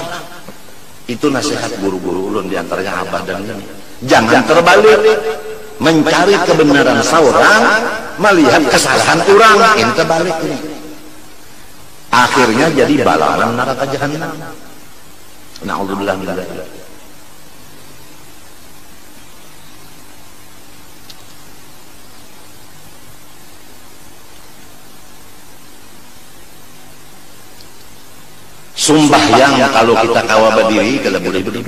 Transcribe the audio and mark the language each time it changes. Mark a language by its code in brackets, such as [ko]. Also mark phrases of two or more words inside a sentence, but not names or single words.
[id] Itu nasihat guru-guru ulun, diantaranya abah dan ini. Jangan terbalik, mencari kebenaran seorang, melihat kesalahan orang. Ini terbalik ini. Akhirnya jadi balalan neraka jahanam. [ar] نعوذ بالله من ذلك. [bjn] Sembahyang kalau kita kawa berdiri kada boleh berduduk.